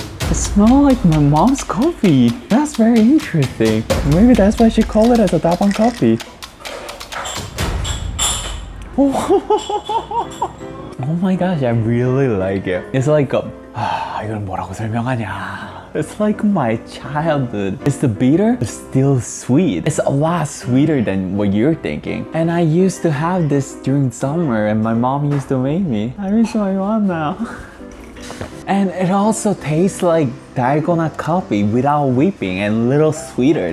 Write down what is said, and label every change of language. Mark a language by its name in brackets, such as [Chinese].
[English] It smells like my mom's coffee. That's very interesting. Maybe that's why she called it as a Dabang coffee. Oh my gosh, I really like it. It's like [Korean] 이걸 뭐라고 설명하냐. [English] It's like my childhood. It's the bitter, but still sweet. It's a lot sweeter than what you're thinking. And I used to have this during summer and my mom used to make me. I miss my mom now. And it also tastes like dalgona coffee without whipping and a little sweeter.